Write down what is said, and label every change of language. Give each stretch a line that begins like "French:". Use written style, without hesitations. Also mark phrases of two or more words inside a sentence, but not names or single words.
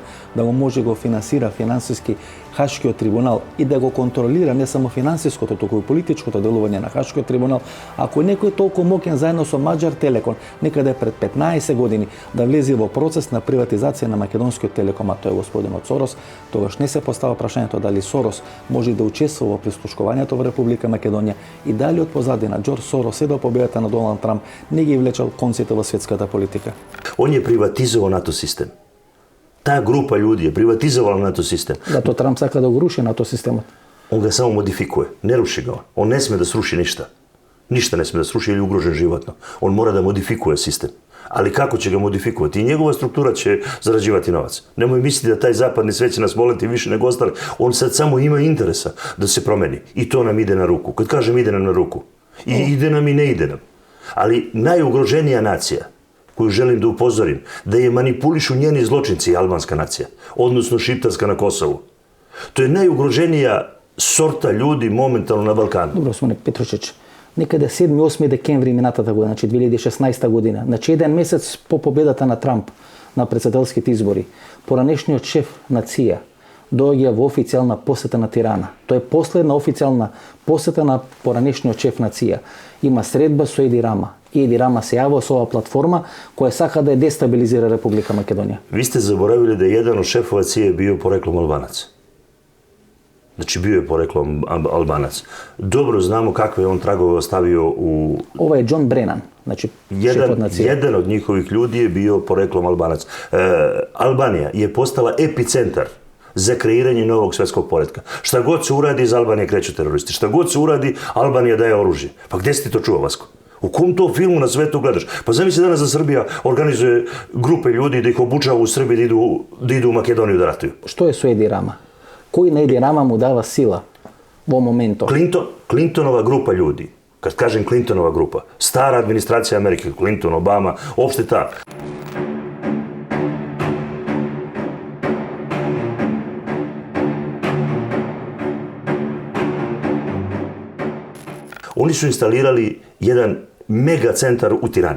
Macedonian: да го може го финансира финансиски Хашкиот трибунал и да го контролира не само финансиското, туку и политичкото делување на Хашкиот трибунал, ако некој толку мокен заедно со Маđar Telecom некаде пред 15 години да влезе во процес на приватизација на македонскиот телеком, а тој е господинот Сорос, тогаш не се постава прашањето дали Сорос може да учествува во прислушкувањето во Република Македонија и дали од позадина Џорџ Сорос до победата на Доналд Трамп не ги влечал конците во светската политика.
Serbian: On je privatizovao NATO sistem. Ta grupa ljudi je privatizovala NATO sistem.
Macedonian: Зато Трамп сака да го руши НАТО системот.
Serbian: On ga samo modifikuje, ne ruši ga on. On ne sme da sruši ništa. Ništa ne sme da sruši ili je ugrožen životno. On mora da modifikuje sistem. Ali kako će ga modifikovati? I njegova struktura će zarađivati novac. Nemoj misliti da taj zapadni svet će nas voleti više nego ostali. On sad samo ima interesa da se promeni. I to nam ide na ruku. Kad kažem ide nam na ruku, i ide nam i ne ide nam. Ali najugroženija nacija koju želim da upozorim, da je manipulišu njeni zločinci, albanska nacija, odnosno šiptarska na Kosovu. To je najugroženija sorta ljudi momentalno na Balkanu.
Macedonian: Добро, Смоне Петрушич. Некаде 7-8 декември минатата година, значи 2016 година, значи еден месец по победата на Трамп на председателските избори, поранешниот шеф на ЦИА доаѓа во официјална посета на Тирана. Тоа е последна официјална посета на поранешниот шеф на ЦИА. Има средба со Еди Рама. И Еди Рама се јавува со оваа платформа која сака да ја дестабилизира Република Македонија.
Serbian: Vi ste zaboravili da je jedan od šefova CIA bio poreklom Albanac. Znači bio je poreklom Albanac. Dobro znamo kakve je on tragove ostavio u...
Macedonian: Ова е Џон Бренан, значи шефот на ЦИА.
Serbian: Jedan od njihovih ljudi je bio poreklom Albanac. Albanija je postala epicentar za kreiranje novog svetskog poretka. Šta god se uradi, iz Albanije kreću teroristi. Šta god se uradi, Albanija daje oružje. Pa gde si ti to čuo, Vasko? U kom to filmu na svetu gledaš? Pa zamisli danas da Srbija organizuje grupe ljudi da ih obučava u Srbiji da idu u Makedoniju da ratuju.
Macedonian: Што е со Еди Рама? Кој на Еди Рама му дава сила во моментот?
Serbian: Clintonova grupa ljudi. Kad kažem Clintonova grupa, stara administracija Amerike, Clinton, Obama, opšte ta. Oni su instalirali jedan megacentar u Tirani.